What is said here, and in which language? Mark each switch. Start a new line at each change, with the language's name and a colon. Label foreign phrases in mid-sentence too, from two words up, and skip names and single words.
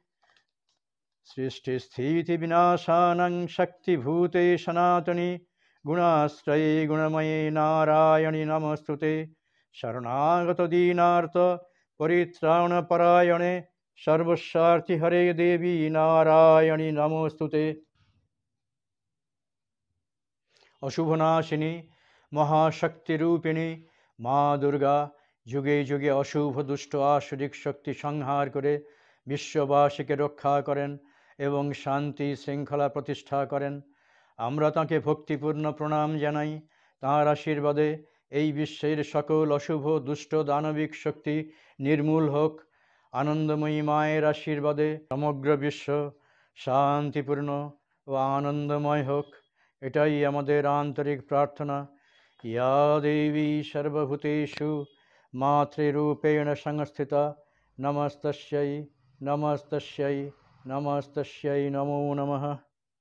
Sanskrit: सृष्टिस्थितिविनाशानं शक्तिभूते सनातनि गुणाश्रये गुणमये नारायणि नमोऽस्तुते शरणागतदीनार्थ परित्राणपरायणे सर्वस्वार्थिहरे देवी नारायणि नमोऽस्तुते अशुभनाशिनी महाशक्तिरूपिणी माँ दुर्गा
Bangla: যুগে যুগে অশুভ দুষ্ট আসরিক শক্তি সংহার করে বিশ্ববাসীকে রক্ষা করেন এবং শান্তি শৃঙ্খলা প্রতিষ্ঠা করেন। আমরা তাঁকে ভক্তিপূর্ণ প্রণাম জানাই। তাঁর আশীর্বাদে এই বিশ্বের সকল অশুভ দুষ্ট দানবিক শক্তি নির্মূল হোক। আনন্দময়ী মায়ের আশীর্বাদে সমগ্র বিশ্ব শান্তিপূর্ণ ও আনন্দময় হোক, এটাই আমাদের আন্তরিক প্রার্থনা।
Sanskrit: ইয়া দেবী সর্বভূতেষু मातृरूपेण संस्थिता नमस्तस्यै नमस्तस्यै नमस्तस्यै नमो नमः।